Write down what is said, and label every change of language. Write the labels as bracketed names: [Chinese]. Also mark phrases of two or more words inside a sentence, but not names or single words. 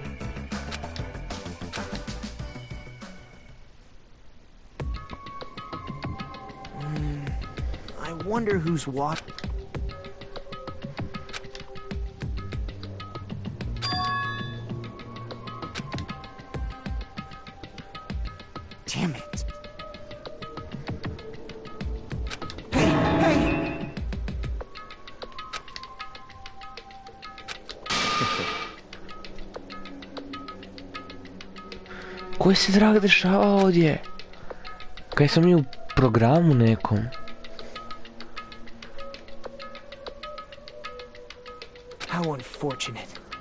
[English] I wonder who's what. Damn it. Hey! [Croatian] Koji se drag dešava ovdje? Kaj smo mi u programu nekom? [English] How unfortunate.